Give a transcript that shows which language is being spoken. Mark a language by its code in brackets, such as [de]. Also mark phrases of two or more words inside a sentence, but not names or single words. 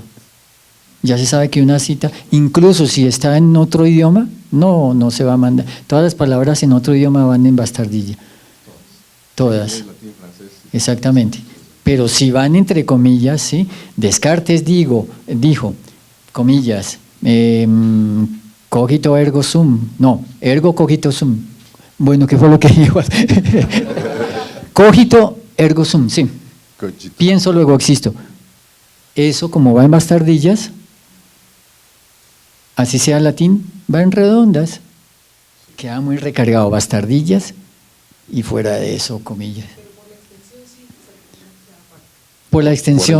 [es] Ya se sabe que una cita, incluso si está en otro idioma, no se va a mandar. Todas las palabras en otro idioma van en bastardilla. Todas. Exactamente. Pero si van entre comillas, ¿sí? Descartes dijo, comillas, [la] cogito ergo sum. No, ergo cogito sum. [es] Bueno, ¿qué fue lo que dijo? [la] Cogito ergo sum, [es] sí. Pienso, luego existo. Eso, como va en bastardillas, así sea latín, va en redondas. Queda muy recargado, bastardillas, y fuera de eso, comillas. Por la extensión,